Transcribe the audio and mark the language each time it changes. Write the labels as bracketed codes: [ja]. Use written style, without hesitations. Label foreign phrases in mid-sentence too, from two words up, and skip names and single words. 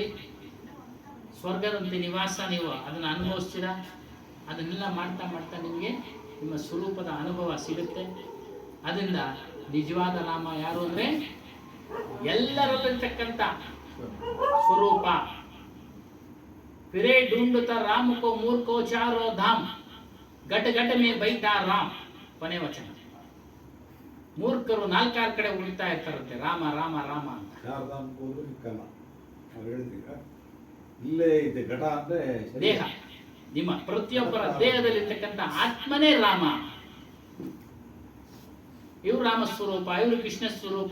[kn] ಸ್ವರ್ಗದಂತೆ ನಿವಾಸ ನೀವು ಅದನ್ನ ಅನುಭವಿಸ್ತೀರಾ. ಅದನ್ನೆಲ್ಲ ಮಾಡ್ತಾ ನಿಮಗೆ ನಿಮ್ಮ ಸ್ವರೂಪದ ಅನುಭವ ಸಿಗುತ್ತೆ. ಅದರಿಂದ ನಿಜವಾದ ನಾಮ ಯಾರು ಅಂದ್ರೆ ಎಲ್ಲರಲ್ಲಿರ್ತಕ್ಕಂಥ ಸ್ವರೂಪ. [hi] फिरे ढूंढता राम को मूर्खो चारो धाम घट घट में बैठा राम. [kn] ಕೊನೆ ವಚನ. ಮೂರ್ಖರು ನಾಲ್ಕಾರು ಕಡೆ ಹುಡುಕ್ತಾ ಇರ್ತಾರಂತೆ ರಾಮ ರಾಮ ರಾಮ ಅಂತ. ಶಾರದಾಂಬ ಹೋದ್ರು ಸಿಕ್ಕಲ್ಲ. ಅವ್ರು ಹೇಳಿದ್ರೀಗ ಇಲ್ಲೇ ಇದೆ ಘಟ ಅಂದ್ರೆ ದೇಹ. ನಿಮ್ಮ ಪ್ರತಿಯೊಬ್ಬರ ದೇಹದಲ್ಲಿರ್ತಕ್ಕಂಥ ಆತ್ಮನೇ ರಾಮ. ಇವ್ರು ರಾಮ ಸ್ವರೂಪ, ಇವರು ಕೃಷ್ಣ ಸ್ವರೂಪ.